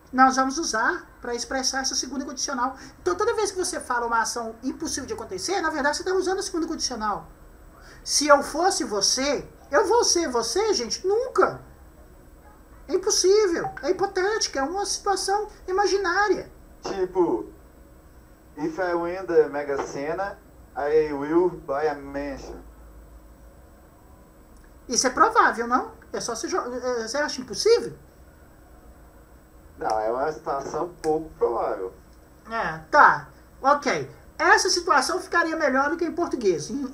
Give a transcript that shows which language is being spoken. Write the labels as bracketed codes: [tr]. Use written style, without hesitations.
[pt] Nós vamos usar para expressar essa segunda condicional. Então, toda vez que você fala uma ação impossível de acontecer, na verdade, você está usando a segunda condicional. Se eu fosse você, eu vou ser você, gente? Nunca. É impossível. É hipotética. É uma situação imaginária. [en] Tipo, if I win the Mega Sena, I will buy a mansion. [pt] Isso é provável, não? É só você acha impossível? Não, é uma situação pouco provável. Tá. Ok. Essa situação ficaria melhor do que em português.